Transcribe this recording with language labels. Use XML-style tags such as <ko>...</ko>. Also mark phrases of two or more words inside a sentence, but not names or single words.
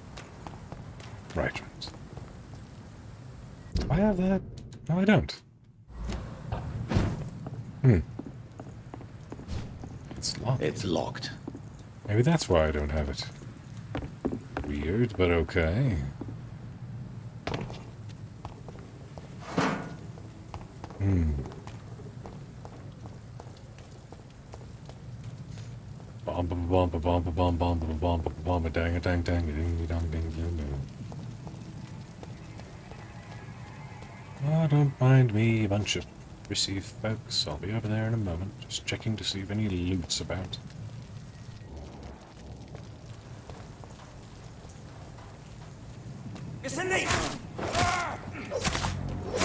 <en>Right. Do I have that? No, I don't. It's locked. It's locked. Maybe that's why I don't have it. Weird, but okay. Bomba bomba bomba bomba bomba bomba bomba dang a dang dang ding dong ding ding ding. Oh, don't mind me, a bunch of prissy folks. I'll be over there in a moment, just checking to see if any loot's about. It's a knee!</en>